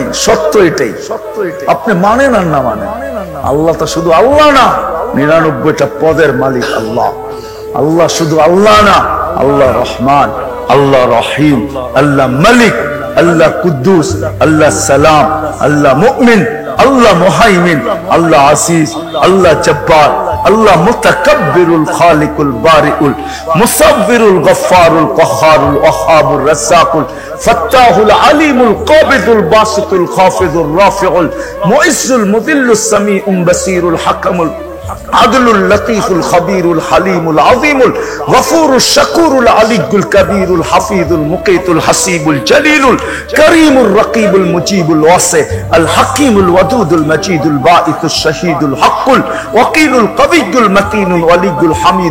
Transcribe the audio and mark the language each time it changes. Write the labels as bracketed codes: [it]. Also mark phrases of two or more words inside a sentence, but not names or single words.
[bn] সত্য এটাই, আপনি মানেন আর না মানেন, আল্লাহ তো শুধু আল্লাহ না, 99টা পদের মালিক আল্লাহ। আল্লাহ শুধু আল্লাহ না, আল্লাহ রহমান, আল্লাহ রহিম, আল্লাহ মালিক, আল্লাহ কুদ্দুস, আল্লাহ সালাম, আল্লাহ মুমিন, আল্লাহ মুহাইমিন, আল্লাহ আসিস, আল্লাহ জব্বার, আল্লাহ [ar] المتكبر الخالق البارئ المصور الغفار القهار الوهاب الرزاق الفتاح العليم القابض الباسط الخافض الرافع المعز المذل السميع البصير الحكم عدل اللطيف الخبير الحليم العظيم الغفور الشكور العلي الكبير الحفيظ المقيت الحسيب الجليل الكريم الرقيب المجيب الواسع الحكيم الودود المجيد الباعث الشهيد الحق الوكيل القوي المتين الولي الحميد